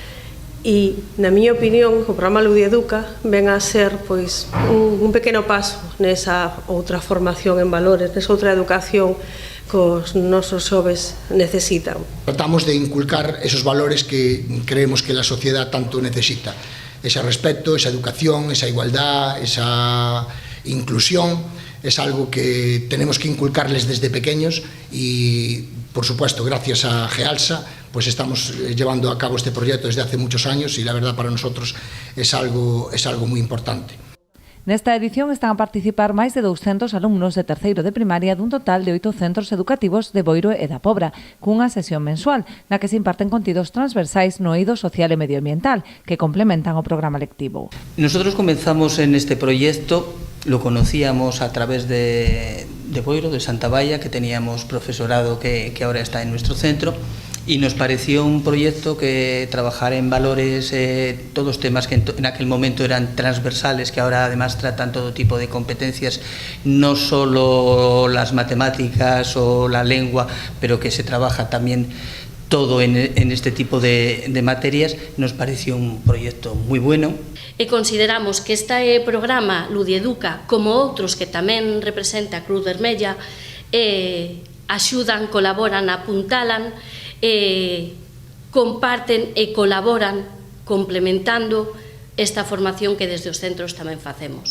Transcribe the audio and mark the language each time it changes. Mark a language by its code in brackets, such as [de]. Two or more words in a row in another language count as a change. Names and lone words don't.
[gl] E, na miña opinión, o programa Ludieduca ven a ser pois un pequeno paso nesa outra formación en valores, nesa outra educación que os nosos xoves necesitan. Tratamos de inculcar esos valores que creemos que a sociedade tanto necesita. [es] Ese respeto, esa educación, esa igualdad, esa inclusión, es algo que tenemos que inculcarles desde pequeños y, por supuesto, gracias a Gealsa, pues estamos llevando a cabo este proyecto desde hace muchos años y la verdad para nosotros es algo muy importante. [gl] Nesta edición están a participar máis de 200 alumnos de terceiro de primaria dun total de 8 centros educativos de Boiro e da Pobra, cunha sesión mensual na que se imparten contidos transversais no eido social e medioambiental que complementan o programa lectivo. [es] Nosotros comenzamos en este proyecto, lo conocíamos a través de Boiro, de Santa Baia, que teníamos profesorado que ahora está en nuestro centro, y nos pareció un proyecto que trabajar en valores, todos temas que en aquel momento eran transversales, que ahora además tratan todo tipo de competencias, no solo las matemáticas o la lengua, pero que se trabaja también todo en este tipo de materias, nos pareció un proyecto muy bueno. [gl] E consideramos que este programa Ludieduca, como outros que tamén representa a Cruz Vermella, axudan, colaboran, apuntalan, comparten e colaboran complementando esta formación que desde os centros tamén facemos.